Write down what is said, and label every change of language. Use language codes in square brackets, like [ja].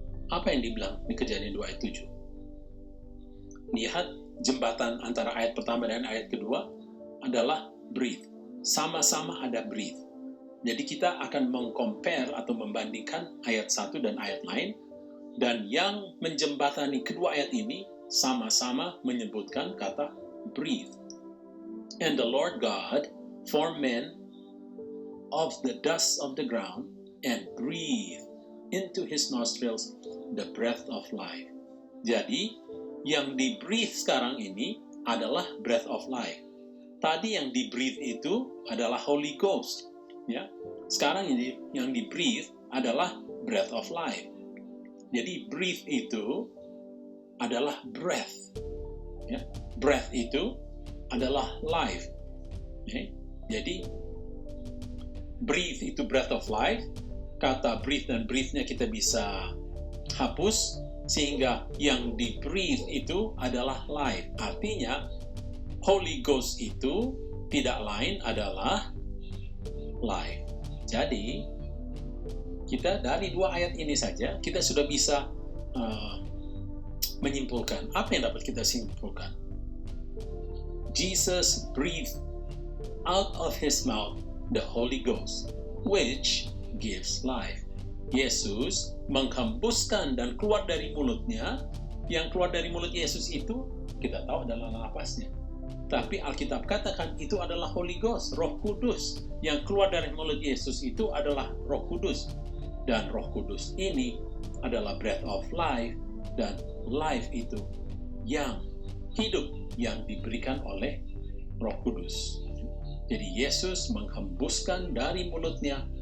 [id] Apa yang dibilang di Kejadian 2 ayat 7? Lihat jembatan antara ayat pertama dan ayat kedua adalah breathe. Sama-sama ada breathe. Jadi kita akan meng-compare atau membandingkan ayat 1 dan ayat lain, dan yang menjembatani kedua ayat ini sama-sama menyebutkan kata breathe. [en] And the Lord God formed man of the dust of the ground and breathed into his nostrils the breath of life. [id] Jadi, yang di-breathe sekarang ini adalah [en] breath of life. [id] Tadi yang di-breathe itu adalah Holy Ghost. Ya. Sekarang ini yang di-breathe adalah [en] breath of life. [id] Jadi, breathe itu adalah breath. Ya. Breath itu adalah life. Ya. Jadi, breathe itu [en] breath of life. [id] Kata breathe dan breathe-nya kita bisa hapus, sehingga yang di-breathe itu adalah life. Artinya, Holy Ghost itu tidak lain adalah life. Jadi, kita dari dua ayat ini saja, kita sudah bisa menyimpulkan. Apa yang dapat kita simpulkan? [en] Jesus breathed out of his mouth the Holy Ghost, which gives life. [id] Yesus menghembuskan dan keluar dari mulutnya. Yang keluar dari mulut Yesus itu kita tahu adalah napasnya. Tapi Alkitab katakan itu adalah Holy Ghost, Roh Kudus. Yang keluar dari mulut Yesus itu adalah Roh Kudus. Dan Roh Kudus ini adalah [en] breath of life, [id] dan life itu yang hidup yang diberikan oleh Roh Kudus. Jadi Yesus menghembuskan dari mulutnya